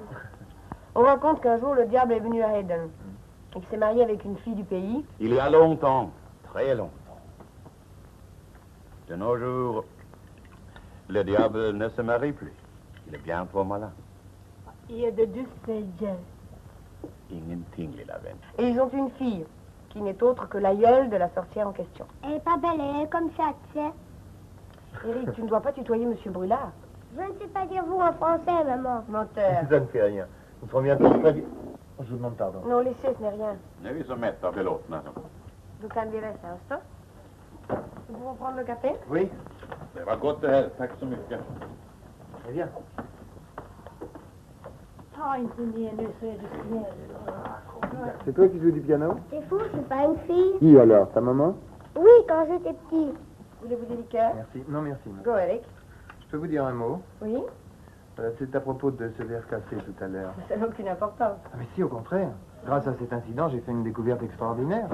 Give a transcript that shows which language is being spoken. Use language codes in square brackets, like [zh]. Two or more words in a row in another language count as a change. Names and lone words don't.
[fr] On raconte qu'un jour, le diable est venu à Hayden. Il s'est marié avec une fille du pays. Il y a longtemps, très longtemps. De nos jours, le diable ne se marie plus. Il est bien trop malin. Il y a de douces dieux. [sv] Ingenting, lilla vän. [fr] Et ils ont une fille, qui n'est autre que l'aïeule de la sorcière en question. Elle est pas belle, elle est comme ça, tu sais. Eric, tu ne dois pas tutoyer Monsieur Brulard. Je ne sais pas dire vous en français, maman. Menteur. Ça ne fait rien. Nous serons bientôt très bien. Je vous demande pardon. Non, laissez, ce n'est rien. [sv] Nu är vi så mätta belåtna. Då kan vi resta oss då. [fr] Nous pouvons prendre le café? Oui, [sv] Det var gott det här. Tack så mycket. [fr] très bien. [sv] Ta inte ner nu så är du snäll. [fr] C'est toi qui joues du piano? C'est fou, c'est pas une fille. Qui alors? Ta maman? Oui, quand j'étais petit. Voulez-vous des liqueurs? Merci. Non, merci. Go, Eric. Je peux vous dire un mot? Oui? C'est à propos de ce verre cassé tout à l'heure. Ça n'a aucune importance. Ah, mais si, au contraire. Grâce à cet incident, j'ai fait une découverte extraordinaire.